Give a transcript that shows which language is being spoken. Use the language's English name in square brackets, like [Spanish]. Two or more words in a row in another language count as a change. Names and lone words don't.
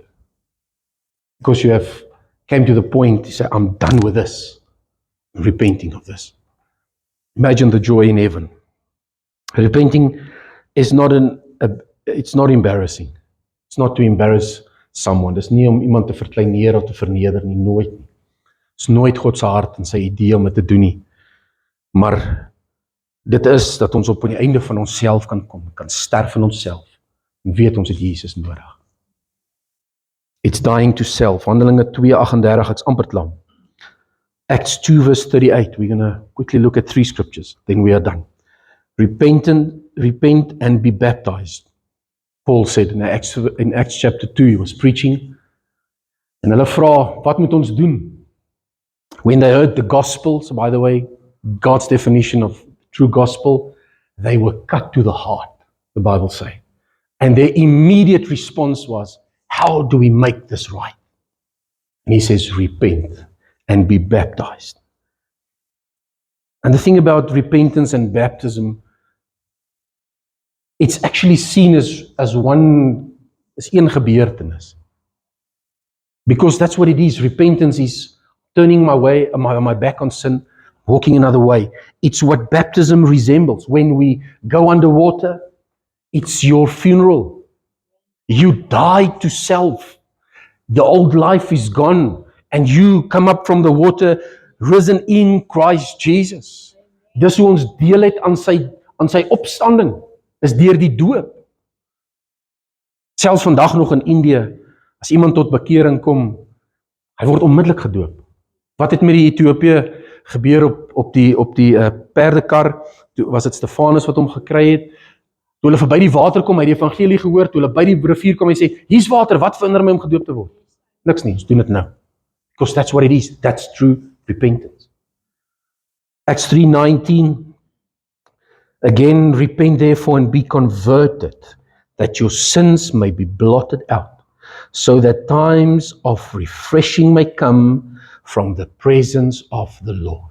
[English] Because you have came to the point to say, I'm done with this. I'm repenting of this. Imagine the joy in heaven. Repenting is it's not embarrassing. It's not to embarrass someone. [Afrikaans] Dis nie om iemand te verkleineer of te verneder nie, nooit nie. Dis nooit God se hart en sy idee om dit te doen nie. Maar dit is dat ons op die einde van onsself kan kom, kan sterf in onsself en weet ons het Jesus nodig. [English] It's dying to self. [Afrikaans] Handelinge 2:38, ek's amper klaar. [English] Acts 2 verse 38. We're going to quickly look at 3 scriptures, then we are done. Repent and be baptized. Paul said in Acts chapter 2, he was preaching. [Afrikaans] En hulle vra, wat moet ons doen? [English] When they heard the gospel, so by the way, God's definition of true gospel, they were cut to the heart, the Bible says. And their immediate response was, how do we make this right? And he says, repent and be baptized. And the thing about repentance and baptism, it's actually seen as [Afrikaans] een gebeurtenis. [English] Because that's what it is. Repentance is turning my back on sin, walking another way. It's what baptism resembles. When we go underwater, it's your funeral. You die to self. The old life is gone. And you come up from the water, risen in Christ Jesus. [Afrikaans] Dis hoe ons deel het aan sy opstanding, is deur die doop. Selfs vandag nog in Indië, as iemand tot bekering kom, hy word onmiddellik gedoop. Wat het met die Ethiopië gebeur op die perdekar? Toe was dit Stefanus wat hom gekry het. Toe hulle verby die water kom, hy het die evangelie gehoor, toe hulle by die rivier kom, hy sê, hier's water, wat verhinder my om gedoop te word? Niks nie, ons doen dit nou. [English] Because that's what it is. That's true repentance. Acts 3:19. Again, repent therefore and be converted, that your sins may be blotted out, so that times of refreshing may come from the presence of the Lord.